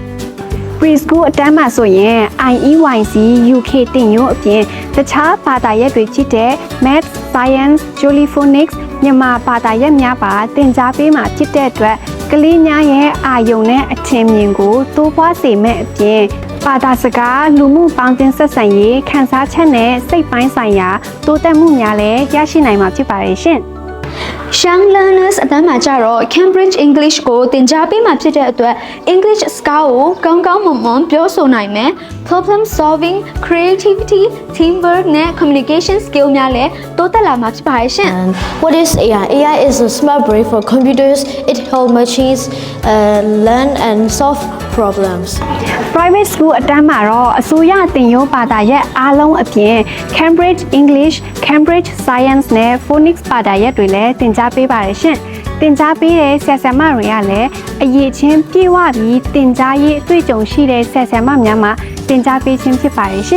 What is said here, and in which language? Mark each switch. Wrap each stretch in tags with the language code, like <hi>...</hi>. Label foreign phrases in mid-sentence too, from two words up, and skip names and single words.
<my>Preschool အတန်းမှာဆိုရင် IEYC UK တင်ရုံအပြင်တခြားဘာသာရပ်တွေဖြစ်တဲ့</my> <en>Math, Science, Jollyphonics</en> <my>မြန်မာဘာသာရပ်များပါသင်ကြားပေးမှာဖြစ်တဲ့အတွက်ကလေးများရဲ့အာရုံနဲ့အထင်မြင်ကိုတိုးပွားစေမဲ့အပြင်ဘာသာစကားလူမှုပေါင်းသင်းဆက်ဆံရေးခန်းစားချက်နဲ့စိတ်ပိုင်းဆိုင်ရာတိုးတက်မှုများလည်းရရှိနိုင်မှာဖြစ်ပါတယ်ရှင်</my> <en>Young Learners</en> <my>အတန်းမှာကြတော့ Cambridge English ကိုသင်ကြားပေးမှာဖြစ်တဲ့အတွက် English စကားကိုကောင်းကောင်းမွန်မွန်ပြောဆိုနိုင်မယ်</my> <en>Problem solving, creativity, teamwork</en> <my>နဲ့</my> <en>communication skill</en> <my>များလည်းတိုးတက်လာမှာဖြစ်ပါတယ်ရှင်</my> <en>What is AI? AI is a smart brain for computers. It helps machines learn and solve problems. Private school</en> <my>အတန်းမှာတော့အစိုးရတင်ရုံဘာသာရပ်အားလုံးအပြင် Cambridge English, Cambridge Science နဲ့ Phonics ဘာသာရပ်တွေလည်းသင်ကြားပေးပါတယ်ရှင်။သင်ကြားပေးတဲ့ဆရာဆရာမတွေကလည်းအရေးချင်းပြေဝပြီးသင်ကြားရေးအတွေ့အကြုံရှိတဲ့ဆရာဆရာမများမှာသင်ကြားပေးခြင်းဖြစ်ပါတယ်ရှင်</my>